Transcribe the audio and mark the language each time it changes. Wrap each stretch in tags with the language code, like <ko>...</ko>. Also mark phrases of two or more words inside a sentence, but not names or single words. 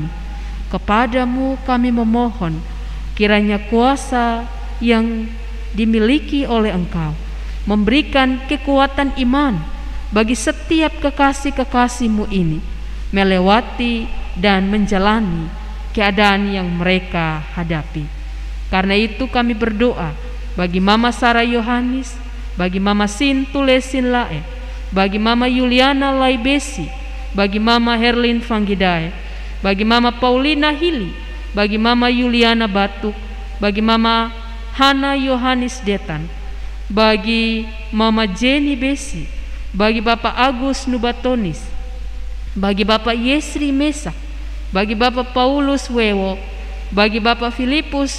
<id>Kepadamu kami memohon, kiranya kuasa yang dimiliki oleh Engkau memberikan kekuatan iman bagi setiap kekasih-kekasih-Mu ini melewati dan menjalani keadaan yang mereka hadapi. Karena itu kami berdoa bagi Mama Sarah Yohanis, bagi Mama Sintule Sinlae, bagi Mama Yuliana Laibesi, bagi Mama Herlin Fanggidae, bagi Mama Paulina Hili, bagi Mama Yuliana Batuk, bagi Mama Hana Yohanis Detan, bagi Mama Jenny Besi, bagi Bapak Agus Nubatonis, bagi Bapak Yesri Mesa, bagi Bapak Paulus Wewo, bagi Bapak Filipus</id>